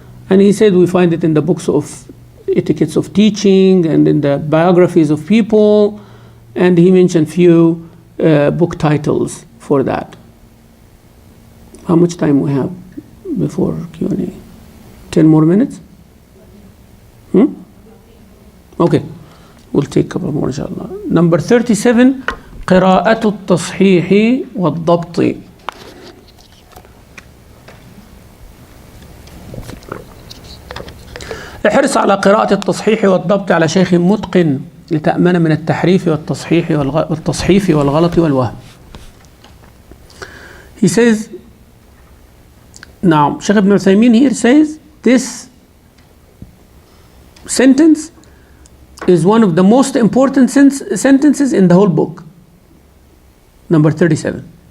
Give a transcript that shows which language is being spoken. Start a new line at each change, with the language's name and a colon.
English: And he said we find it in the books of etiquettes of teaching and in the biographies of people, and he mentioned few book titles for that. How much time we have before Q&A? 10 more minutes? Okay, we'll take a couple more inshallah. Number 37,
Arabic: قراءة التصحيح والضبط. احرص على قراءة التصحيح والضبط على شيخ متقن لتأمن من التحريف والتصحيف والغلط والوهم.
English: He says, now Sheikh Ibn Uthaymeen here says this sentence is one of the most important sentences in the whole book. Number 37.